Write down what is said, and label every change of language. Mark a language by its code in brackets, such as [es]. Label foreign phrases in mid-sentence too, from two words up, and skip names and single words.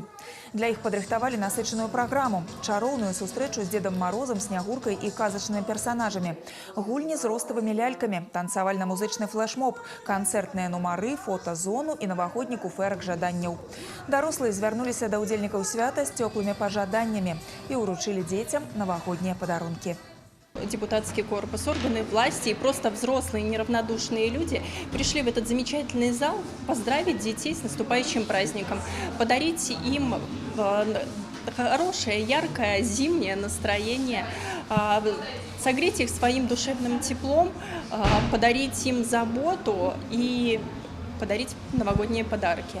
[be] Для іх падрыхтавалі насычаную праграму, чароўную сустрэчу з Дзедам Марозам, Снягуркай і казачнымі персанажамі, гульні з роставымі лялькамі, танцавальна-музычны флэшмоб, канцэртныя нумары, фотазону і навагодні куфэрак жаданняў. Дарослыя звярнуліся да ўдзельнікаў свята з цёплымі пажаданнямі і [ru] уручили детям новогодние [be] подарунки. [ru] Депутатский корпус, органы власти и просто взрослые неравнодушные люди пришли в этот замечательный зал поздравить детей с наступающим праздником, подарить им хорошее, яркое зимнее настроение, согреть их своим душевным теплом, подарить им заботу и подарить новогодние подарки.